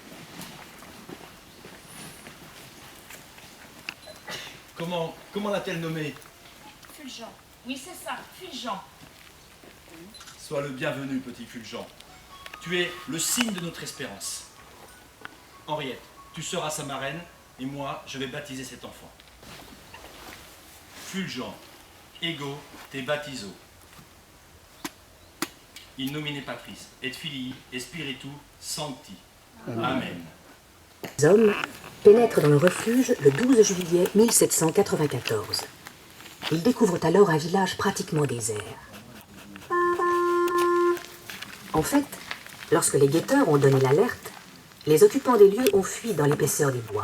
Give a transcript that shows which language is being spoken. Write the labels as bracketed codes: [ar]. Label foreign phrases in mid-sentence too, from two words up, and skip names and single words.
[fr] Comment l'a-t-elle nommé? Fulgent. Oui, c'est ça, Fulgent. Sois le bienvenu, petit Fulgent. Tu es le signe de notre espérance. Henriette, tu seras sa marraine et moi, je vais baptiser cet enfant. [la] Fulgent, ego te baptizo. In nomine Patris, et Filii, et Spiritu Sancti. Amen. [fr] Les hommes pénètrent dans le refuge le 12 juillet 1794. Ils découvrent alors un village pratiquement désert. En fait, lorsque les guetteurs ont donné l'alerte, les occupants des lieux ont fui dans l'épaisseur des bois.